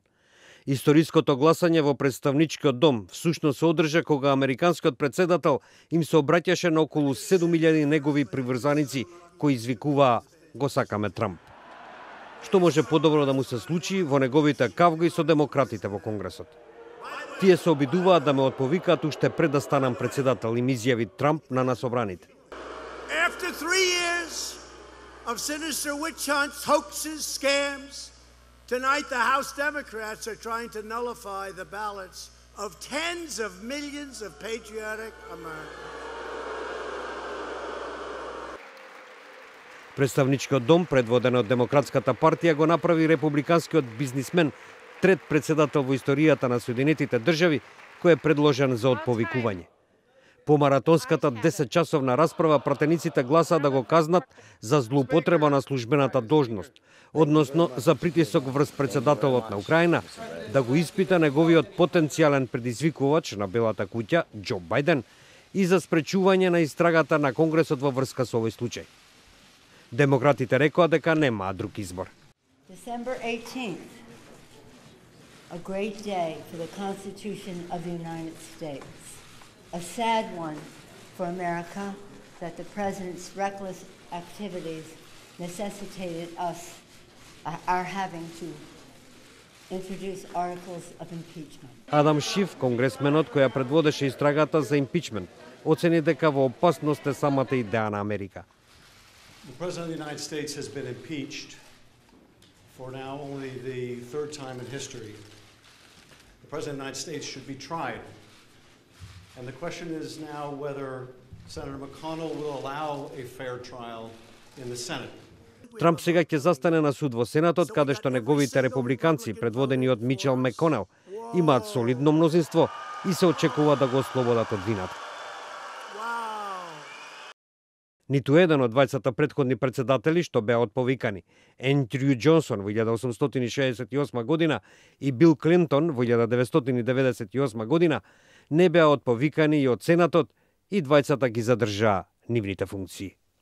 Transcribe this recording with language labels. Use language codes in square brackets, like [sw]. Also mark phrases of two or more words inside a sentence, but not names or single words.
[mk] Историското гласање во представничкиот дом всушност се одржа кога американскиот претседател им се обраќаше на околу 7.000 негови приврзаници кои извикуваа "Го сакаме Трамп". Што може подобро да му се случи во неговите кавги со демократите во Конгресот? Тие се обидуваат да ме отповикаат уште пред да станам председател, им изјави Трамп на насобраните. [en] After 3 years of sinister witch hunts, hoaxes, scams, tonight the House Democrats are trying to nullify the ballots of tens of millions of patriotic Americans. [mk] Представничкиот дом, предводен од Демократската партија, го направи републиканскиот бизнисмен трет председател во историјата на Соединетите држави, кој е предложен за отповикување. По маратонската 10-часовна расправа пратениците гласаа да го казнат за злоупотреба на службената должност, односно за притисок врз председателот на Украина, да го испита неговиот потенцијален предизвикувач на Белата куќа, Џо Бајден, и за спречување на истрагата на Конгресот во врска со овој случај. Демократите рекоа дека немаа друг избор. [en] December 18th, a great day for the Constitution of the United States. A sad one for America that the President's reckless activities necessitated our having to introduce articles of impeachment. [mk] Адам Шиф, конгресменот која предводеше истрагата за импичмент, оцени дека во опасност е самата идеја на Америка. [en] The President of the United States has been impeached for now only the third time in history. The President of the United States should be tried. And the question is now whether Senator McConnell will allow a fair trial in the Senate. [mk] Трамп сега ќе застане на суд во Сенатот, каде што неговите републиканци, предводени од Мичел Маконел, имаат солидно мнозинство и се очекува да го ослободат од вината. Ниту еден од двајцата претходни председатели што беа отповикани, Ендрю Џонсон во 1868 година и Бил Клинтон во 1998 година, не беа отповикани и од Сенатот, и двајцата ги задржаа нивните функции.